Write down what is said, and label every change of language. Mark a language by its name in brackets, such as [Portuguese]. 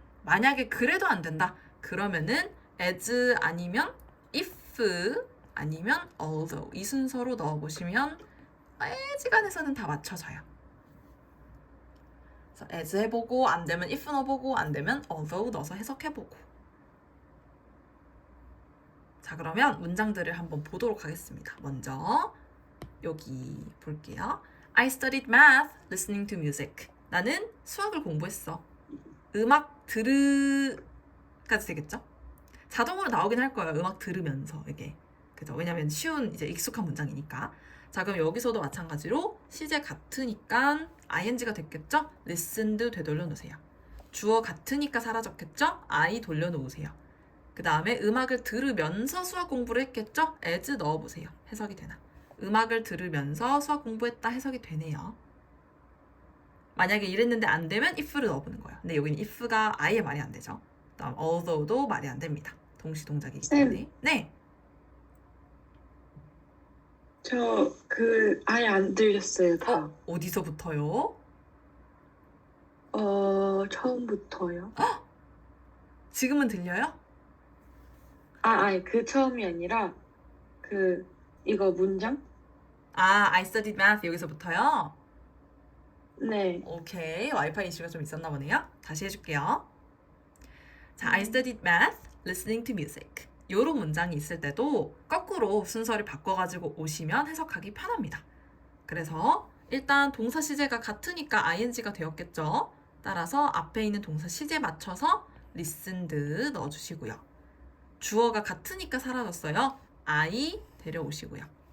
[Korean] 만약에 그래도 안 된다. 그러면은 as 아니면 if 아니면 although 이 순서로 넣어보시면 어지간해서는 다 맞춰져요. 그래서 as 해보고 안 되면 if 넣어보고 안 되면 although 넣어서 해석해보고. 자, 그러면 문장들을 한번 보도록 하겠습니다. 먼저 여기 볼게요. [English] I studied math listening to music. [Korean] 나는 수학을 공부했어. 음악 들으까지 되겠죠? 자동으로 나오긴 할 거예요. 음악 들으면서 이게. 그죠? 왜냐면 쉬운 이제 익숙한 문장이니까. 자, 그럼 여기서도 마찬가지로 시제 같으니까 ing가 됐겠죠? listened 되돌려 놓으세요. 주어 같으니까 사라졌겠죠? I 돌려 놓으세요. 그 다음에 음악을 들으면서 수학 공부를 했겠죠? as 넣어보세요. 해석이 되나? 음악을 들으면서 수학 공부했다 해석이 되네요. 만약에 이랬는데 안 되면 if를 넣어보는 거예요. 근데 여기는 if가 아예 말이 안 되죠. 그다음 although도 말이 안 됩니다. 동시 동작이기 때문에. 네. 저 아예 안 들렸어요, 다. 어디서부터요? 처음부터요. 지금은 들려요? 아니, 처음이 아니라, 이거 문장? [English] I studied math [Korean] 여기서부터요? 네. 오케이. 와이파이 이슈가 좀 있었나 보네요. 다시 해줄게요. 자, [English] I studied math, listening to music. [Korean] 요런 문장이 있을 때도 거꾸로 순서를 바꿔가지고 오시면 해석하기 편합니다. 그래서 일단 동사 시제가 같으니까 ing가 되었겠죠. 따라서 앞에 있는 동사 시제 맞춰서 listened 넣어주시고요. 주어가 같으니까 사라졌어요. I 데려오시고요.